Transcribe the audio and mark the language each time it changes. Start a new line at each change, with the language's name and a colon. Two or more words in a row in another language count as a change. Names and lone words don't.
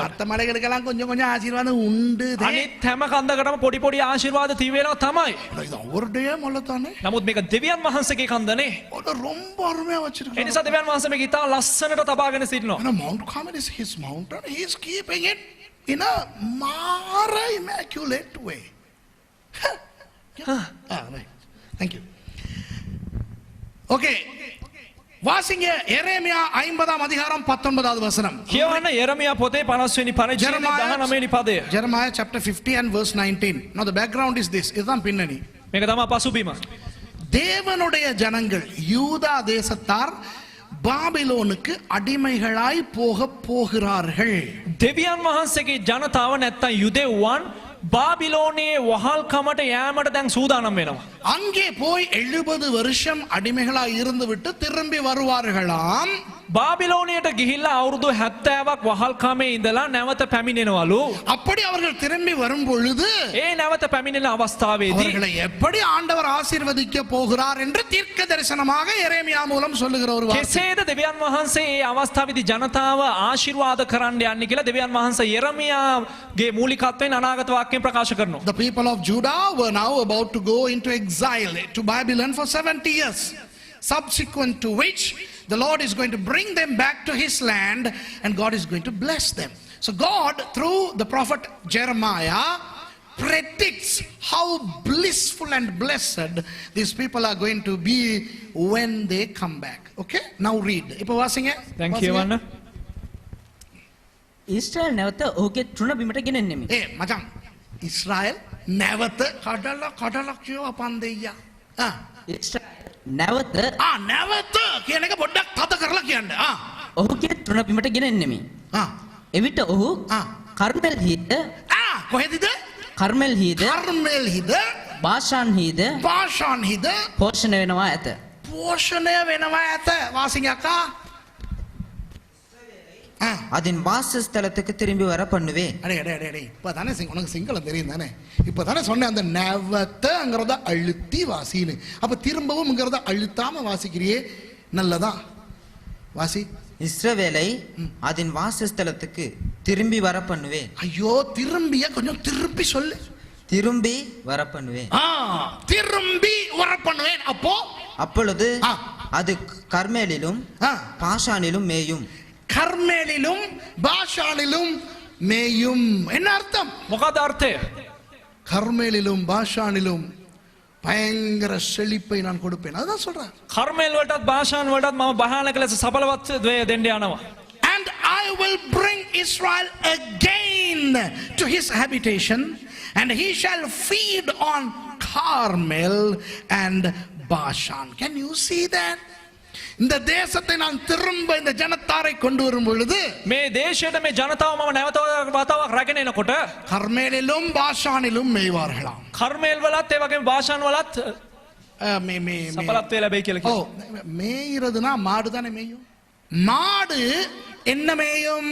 Tamil: மற்ற மலைகளுக்கெல்லாம் கொஞ்சம் கொஞ்சம் ஆசீர்வாதம் உண்டு.
Sinhala: අනිත් හැම කන්දකටම පොඩි පොඩි ආශිර්වාද තියවෙනවා තමයි.
Tamil: இது அவருடைய மலை தானே.
Sinhala: නමුත් මේක දෙවියන් වහන්සේගේ කන්දනේ.
Tamil: அது ரொம்ப அருமையா
Sinhala: ඒ
Tamil: வச்சிருக்காரு.
Sinhala: නිසා දෙවියන් වහන්සේ මේක ඉතා ලස්සනට තබාගෙන සිටිනවා.
English: And Mount Carmel is his mountain. He is keeping it in a mara immaculate way. Right. Thank you. Okay.
Tamil: வாசிங்க எரேமியா 50ஆம் அதிகாரம் 19வது வசனம்.
Sinhala: කියවන්න යෙරමියා පොතේ 50 වෙනි පරිච්ඡේදයේ 19 වෙනි පදය.
English: Jeremiah chapter 50 and verse 19. Now the background is this.
Tamil: இதுதான் பின்னணி.
Sinhala: මේක තමයි පසුබිම.
Tamil: தேவனுடைய ஜனங்கள் யூதா தேசத்தார் பாபிலோனுக்கு அடிமைகளாய் போகிறார்கள்.
Sinhala: දෙවියන් වහන්සේගේ ජනතාව නැත්තම් යුදෙව්වන් බාබිලෝනයේ වහල්කමට යෑමට දැන් සූදානම් වෙනවා.
Tamil: அங்கே போய் 70 வருஷம் அடிமைகளாய் இருந்துவிட்டு திரும்பி வருவார்களாம்.
Sinhala: බාබිලෝනයට ගිහිල්ලා අවුරුදු 70ක් වහල්කමේ ඉඳලා නැවත පැමිණෙනවලු.
Tamil: அப்படி அவர்கள் திரும்பி வரும் பொழுது
Sinhala: ඒ නැවත පැමිණෙන අවස්ථාවේදී
Tamil: அவர்களை எப்படி ஆண்டவர் ஆசீர்வதிக்க போகிறார் என்று தீர்க்க தரிசனமாக எரேமியா மூலம் சொல்லுகிற ஒரு வார்த்தை.
Sinhala: කෙසේද දෙවියන් වහන්සේ ඒ අවස්ථාවේදී ජනතාව ආශිර්වාද කරන්න යන්නේ කියලා දෙවියන් වහන්සේ යෙරමියාගේ මූලිකත්වයෙන් අනාගත වාක්‍යයෙන් ප්‍රකාශ කරනවා.
English: The people of Judah were now about to go into exile to Babylon for 70 years, subsequent to which the Lord is going to bring them back to his land and God is going to bless them. So God, through the prophet Jeremiah, predicts how blissful and blessed these people are going to be when they come back. Okay, now read.
Tamil: இப்போ வாசிங்க.
English: Thank you Anna.
Sinhala: ඊශ්‍රායල් නැවත ඔහුගේ තෘණ බිමට ගෙනෙන්නෙමි. Hey macan, Israel නැවත කඩලා කියව පන්දෙයියා. ඊශ්‍රායල් නැවත නැවත කියන එක පොඩ්ඩක් තද කරලා කියන්න. ඔහුගේ තෘණ බිමට ගෙනෙන්නෙමි. එවිට ඔහු කර්මෙල් හිද කොහෙදද? කර්මෙල් හිද කර්මෙල් හිද බාෂාන් හිද බාෂාන් හිද පෝෂණය වෙනවා ඇත. போஷணය වෙනවා ඇත.
Tamil: வாசிங்க அக்கா. அதன் வாசஸ்தலத்துக்கு திரும்பி வர பண்ணுவேன். அடே அடே அடே அடே இப்பதானே உனக்கு சிங்களம் தெரியும் தானே? இப்பதானே சொன்னேன் அந்த நவத்தங்கிறத அழுத்தி வாசின்னு. அப்ப திரும்பவும்ங்கிறத அழுத்தாம வாசிக்கிறியே, நல்லதா? வாசி. இஸ்ரவேலை அதன் வாசஸ்தலத்துக்கு திரும்பி வர பண்ணுவேன். ஐயோ திரும்பிய கொஞ்சம் திருப்பி சொல்லு. திரும்பி வர பண்ணுவேன். திரும்பி வர பண்ணுவேன். அப்பொழுது அது கர்மேலிலும் பாஷானிலும் மேயும். கர்மேலிலும் பாஷானிலும் மேயும். என்ன அர்த்தம்?
Sinhala: මොකද අර්ථය?
Tamil: கர்மேலிலும் பாஷானிலும் பயங்கர செழிப்பை நான் கொடுப்பேன். அதான் சொல்றேன்.
Sinhala: කර්මේල් වලටත් භාෂාන් වලටත් මම භයානක ලෙස සඵලවත් දෙන්න යනවා.
English: And I will bring Israel again to his habitation, and he shall feed on Carmel and Bashan. Can you see that?
Tamil: இந்த தேசத்தை நான் திரும்ப இந்த ஜனத்தாரை கொண்டு வரும் பொழுது
Sinhala: මේ දේශයට මේ ජනතාව මම නැවත වතාවක් රැගෙන එනකොට
Tamil: கர்மேலிலும் பாஷானிலும் மேய்வார்களாம்.
Sinhala: කර්මේල් වලත් ඒ වගේම භාෂාන් වලත් සඵලත්වය ලැබෙයි කියලා කියනවා.
Tamil: மேய்றதுனா மாடு தானே மேயும். மாடு என்ன மேயும்?